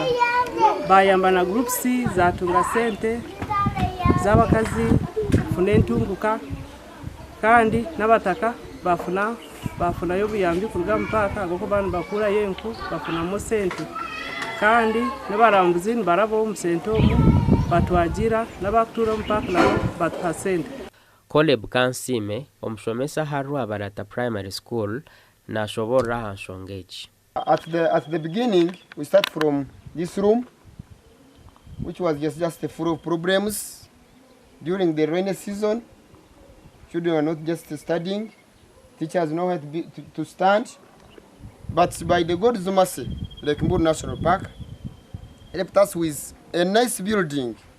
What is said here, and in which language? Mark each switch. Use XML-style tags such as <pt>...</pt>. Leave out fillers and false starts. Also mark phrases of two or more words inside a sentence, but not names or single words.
<nyn>Bayamba na groups zatunga sente z'abakazi kufuna entunguka, kandi n'abataka bafunayo obuyambi kuruga mupaka ag'okuba nibakurayo enku bafunamu sente, kandi n'abarambuzi nibaraba omu sente omu batwagira n'abakutura omupaka nabo batuha sente. Caleb Kansime omushomesa ha Rwabarata Primary School nashoborra aha nshonga egi.</nyn> <en>At the beginning we start from this room which was just full of problems. During the rainy season, children were not just studying, teachers know how to stand, but by the God's mercy, Lake Mburo National Park helped us with a nice building.</en>